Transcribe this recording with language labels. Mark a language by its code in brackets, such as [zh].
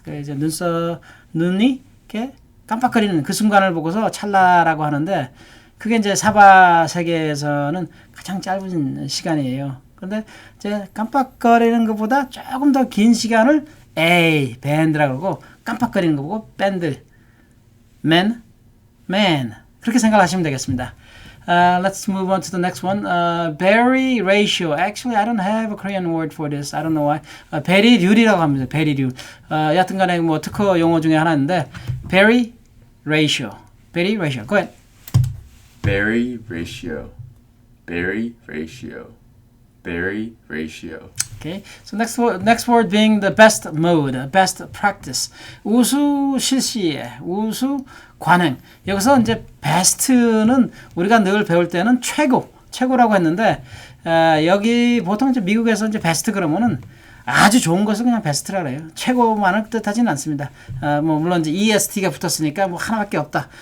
[ko] 그 이제 눈이 이렇게 깜빡거리는 그 순간을 보고서 찰나라고 하는데 그게 이제 사바 세계에서는 가장 짧은 시간이에요. 그런데 이제 깜빡거리는 것보다 조금 더 긴 시간을 밴드라고 그러고 깜빡거리는 거 보고 밴드, man 그렇게 생각하시면 되겠습니다. [en] Let's move on to the next one. Berry ratio. Actually, I don't have a Korean word for this. I don't know why. [ko] 베리률이라고 합니다. 베리률. 여하튼간에 뭐 특허 용어 중에 하나인데 berry ratio. [en] Berry ratio. Go ahead. Berry ratio, berry ratio, berry ratio. Okay. So next word being the best mode, best practice. [ko] 우수 실시에, 우수 관행. 여기서 이제 best는 우리가 늘 배울 때는 최고라고 했는데 여기 보통 이제 미국에서 이제 best 그러면은 아주 좋은 것을 그냥 베스트라 그래요. 최고만을 뜻하지는 않습니다. 뭐 물론 이제 EST가 붙었으니까 뭐 하나밖에 없다.